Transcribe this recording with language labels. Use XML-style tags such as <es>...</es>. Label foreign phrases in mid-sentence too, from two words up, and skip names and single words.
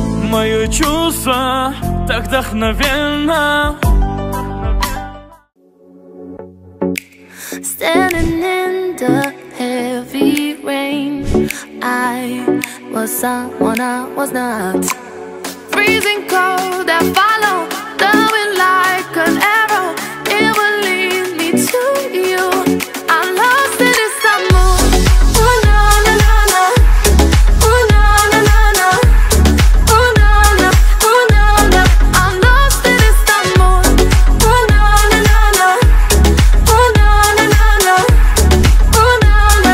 <ru>мои чувства так вдохновенно.</ru> <en>Standing in the heavy rain, I was someone I was not. Freezing cold, I follow the wind like an arrow. It will lead me to you. I'm lost in this summer. Oh na na na na. Oh na na na na. Oh na na. Oh na na. I'm lost in this summer. Oh na na na na. Oh na na na na. Oh na na.</en>